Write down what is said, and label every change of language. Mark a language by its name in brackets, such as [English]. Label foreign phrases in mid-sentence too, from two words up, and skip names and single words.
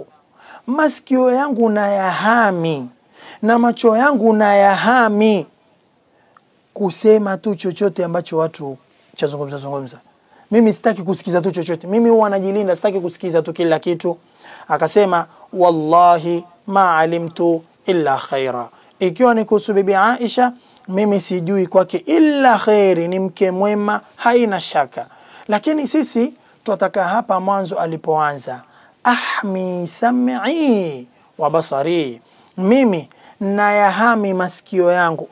[Swahili] Masikio yangu na yahami na macho yangu na yahami kusema tu chochote ambacho watu chazungumza. Mimi sitaki kusikiza tu chochote. Mimi huwa najilinda, sitaki kusikiza tu kila kitu. [Arabic] Akasema والله ما علمت إلا خيرا. [Swahili] Ikiwa ni kuhusu bibi Aisha, mimi sijui kwake [Arabic] إلا خيرا, [Swahili] ni mke mwema, haina shaka. Lakini sisi tutaka hapa mwanzo alipoanza, [Arabic] أحمي سمعي وبصري, [Swahili] mimi nayahami masikio yangu.